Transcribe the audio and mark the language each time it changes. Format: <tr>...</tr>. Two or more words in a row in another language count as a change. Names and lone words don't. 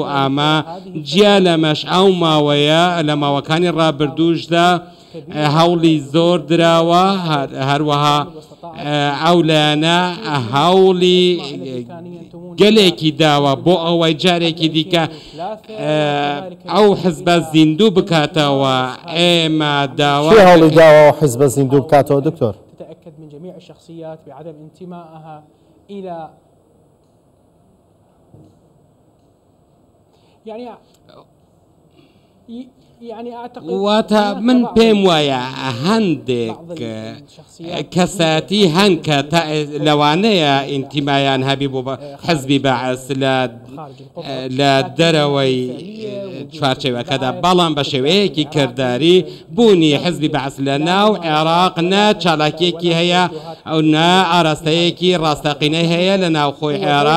<ckb>ئاما جیا لەمەش ئەو ماوەیە لە ماوەکانی ڕابردووشدا هەوڵی زۆر دراوە، هەروەها ئەو لایەنە هەوڵی گەلێکی داوە بۆ ئەوەی جارێکی دیکە ئەو حزبە زیندوو بکاتەوە. ئێمە داوا هەوڵی داوە حزبە زیندوو بکاتەوە. دکتۆر</ckb> <ar>تتأكد من جميع الشخصيات بعدم انتمائها إلى يعني أعتقد</ar> <ckb>واتە من پێم وایە هەندێک کەساتی هەن کە لەوانەیە ئینتیمایان هەبی بۆ حزبی بەعز لە دەرەوەی چوارچێوەکەدا، بەڵام بە شێوەیەکی کردداری بوونی حزبی بەعز لە ناو عێراق نە چالاکیەکی هەیە ئەو نا ئاراستەیەکی ڕاستەقینەی هەیە لە ناوخۆی عێراق.</ckb>